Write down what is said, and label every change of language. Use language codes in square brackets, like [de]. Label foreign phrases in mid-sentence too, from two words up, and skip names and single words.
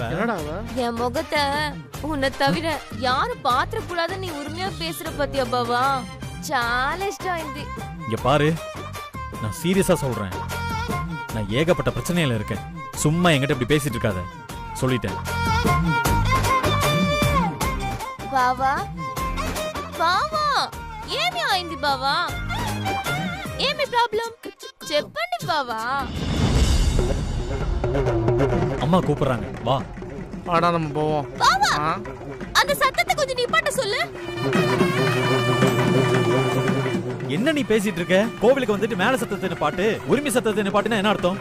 [ta] என்னடா இவ? என் முகத்தை உன்னை தவிர யாரும் பாத்திர கூடாது நீ உரிமையா பேசுற பத்தியா பாவா? చాలా இஷ்டம் இந்த. இங்க பாரு, நான் சீரியஸா சொல்றேன். நான் ஏகப்பட்ட பிரச்சனையில இருக்கேன். சும்மா என்கிட்ட இப்படி பேசிட்டு இருக்காத, சொல்லிட்டேன். [te] బావా బావా ఏమి అయింది బావా? ఏమి ప్రాబ్లం చెప్పండి బావా. [ta] அம்மா கூப்பிடுறாங்க, வா. வாடா நம்ம போவோம். బావా அந்த சத்தத்தை கொஞ்சம் நிப்பாட்ட சொல்லு. என்ன நீ பேசிட்டு இருக்க? கோவிலுக்கு வந்துட்டு மேல சத்தத்தை பாட்டு, உரிமை சத்தத்தை பாட்டுனா என்ன அர்த்தம்?